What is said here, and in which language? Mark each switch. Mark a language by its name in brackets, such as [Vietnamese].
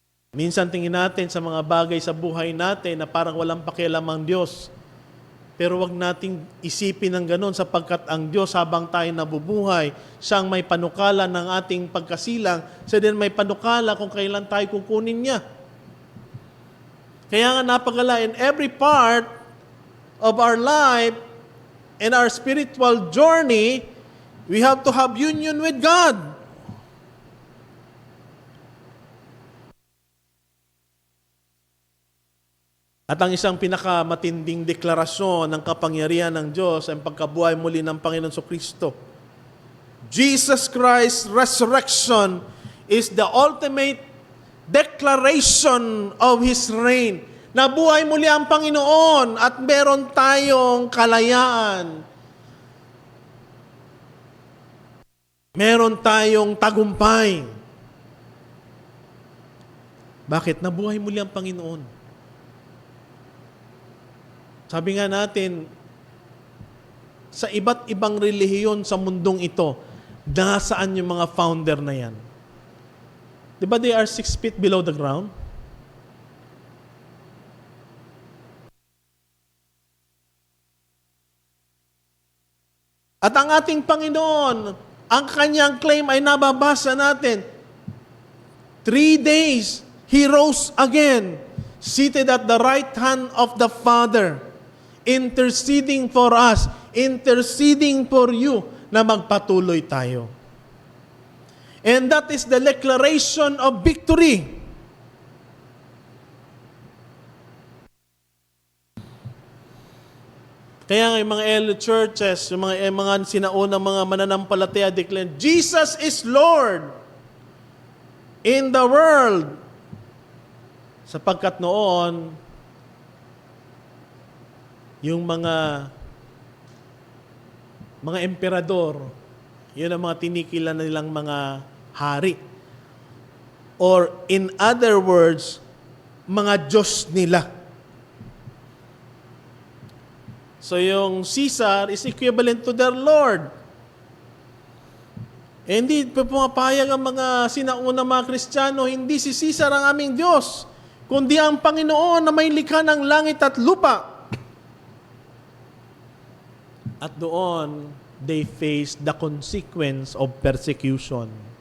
[Filipino] Minsan tingin natin sa mga bagay sa buhay natin na parang walang pakialam ang Diyos. Pero wag nating isipin ng ganun sapagkat ang Diyos habang tayo nabubuhay, siyang may panukala ng ating pagkasilang, siya din may panukala kung kailan tayo kukunin niya. Kaya nga napagala, [English] in every part, of our life and our spiritual journey, we have to have union with God. [Filipino] At ang isang pinakamatinding deklarasyon ng kapangyarihan ng Diyos ay ang pagkabuhay muli ng Panginoon Kristo. [English] Jesus Christ's resurrection is the ultimate declaration of His reign. [Filipino] Nabuhay muli ang Panginoon at meron tayong kalayaan. Meron tayong tagumpay. Bakit? Nabuhay muli ang Panginoon. Sabi nga natin, sa iba't ibang relihiyon sa mundong ito, nasaan yung mga founder na yan? Di ba [English] they are 6 feet below the ground? [Filipino] At ang ating Panginoon, ang kanyang claim ay nababasa natin. [English] 3 days, He rose again, seated at the right hand of the Father, interceding for us, interceding for you, [Filipino] na magpatuloy tayo. [English] And that is the declaration of victory. [Filipino] Kaya nga yung mga early churches, yung mga sinaunang mga mananampalataya declare, [English] Jesus is Lord in the world. [Filipino] Sapagkat noon, yung mga emperador, yun ang mga tinikilan nilang mga hari. [English] Or in other words, [Filipino] mga Diyos nila. [English] So yung Caesar is equivalent to their Lord. [Filipino] Eh, hindi pumapayag ang mga sinaunang mga Kristiyano, hindi si Caesar ang aming Diyos, kundi ang Panginoon na may likha ng langit at lupa. At doon, [English] they face the consequence of persecution.